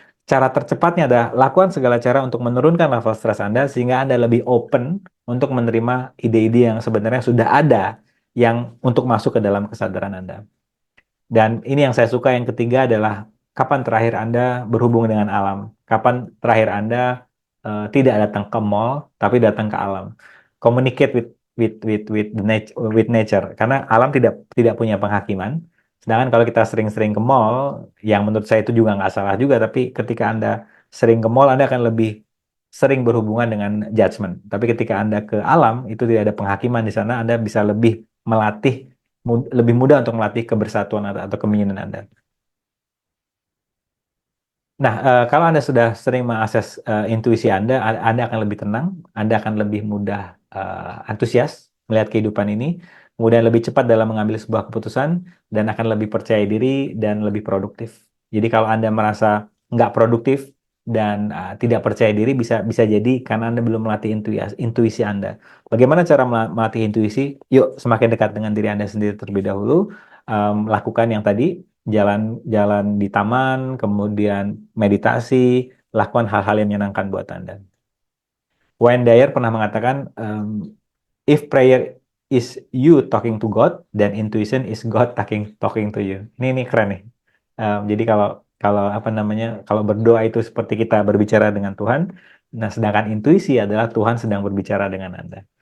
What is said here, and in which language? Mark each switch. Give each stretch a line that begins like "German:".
Indonesian: Cara tercepatnya adalah lakukan segala cara untuk menurunkan level stres Anda, sehingga Anda lebih open untuk menerima ide-ide yang sebenarnya sudah ada, yang untuk masuk ke dalam kesadaran Anda. Dan ini yang saya suka, yang ketiga adalah kapan terakhir Anda berhubung dengan alam. Kapan terakhir Anda tidak datang ke mall, tapi datang ke alam.
English: Communicate with nature.
Indonesian: Karena alam tidak punya penghakiman. Sedangkan kalau kita sering-sering ke mall, yang menurut saya itu juga nggak salah juga, tapi ketika Anda sering ke mall, Anda akan lebih sering berhubungan dengan judgment. Tapi ketika Anda ke alam, itu tidak ada penghakiman di sana, Anda bisa lebih melatih, lebih mudah untuk melatih kebersatuan atau kemungkinan Anda. Nah, kalau Anda sudah sering mengakses intuisi Anda, Anda akan lebih tenang, Anda akan lebih mudah antusias melihat kehidupan ini, kemudian lebih cepat dalam mengambil sebuah keputusan, dan akan lebih percaya diri dan lebih produktif. Jadi kalau Anda merasa nggak produktif dan tidak percaya diri, bisa jadi karena Anda belum melatih intuisi Anda. Bagaimana cara melatih intuisi? Yuk, semakin dekat dengan diri Anda sendiri terlebih dahulu, lakukan yang tadi, jalan di taman, kemudian meditasi, lakukan hal-hal yang menyenangkan buat Anda. Wayne Dyer pernah mengatakan,
English: if prayer is you talking to God, then intuition is God talking to you.
Indonesian: Ini keren nih. Jadi kalau berdoa itu seperti kita berbicara dengan Tuhan, nah sedangkan intuisi adalah Tuhan sedang berbicara dengan Anda.